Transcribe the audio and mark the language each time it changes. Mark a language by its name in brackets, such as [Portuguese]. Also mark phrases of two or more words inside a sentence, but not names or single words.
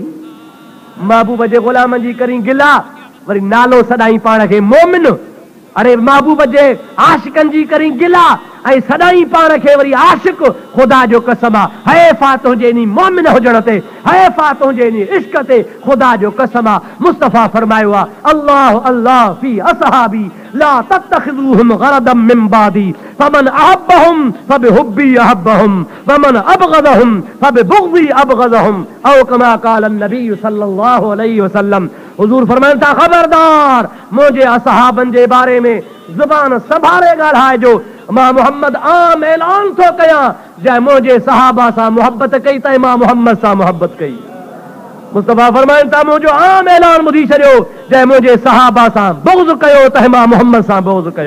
[Sindhi] महबूब जे गुलामनि जी करी गिला वरी नालो सदाई पाण खे मोमिन। अरे महबूब जे आशिकनि जी करी गिला ऐं सदाई पाण खे वरी आशिक। ख़ुदा जो कसम आहे हैफ़ा तुंहिंजे इन मोमिन हुजण ते, हैफ़ा तुंहिंजे इन इश्क ते, ख़ुदा जो कसम आहे। मुस्तफ़ा फरमायो आहे [Arabic] الله الله في أصحابي لا تتخذوهم غرضا من بعدي فمن أحبهم فبحبي أحبهم ومن أبغضهم فببغضي أبغضهم أو كما قال نبي صلى الله عليه وسلم. [Sindhi] हुजूर फरमाइनि था ख़बरदार मुंहिंजे असहाबनि जे बारे में ज़ुबान संभाले ॻाल्हाए जो। मां मोहम्मद आम ऐलान थो कयां जंहिं मुंहिंजे सहाबा सां मोहब्बत कई त मां मोहम्मद सां मोहब्बत कई। मुस्तफ़ा फरमाइनि था मुंहिंजो आम ऐलान ॿुधी छॾियो जंहिं मुंहिंजे सहाबा सां बुग़्ज़ कयो त मां मोहम्मद सां बुग़्ज़ कयो।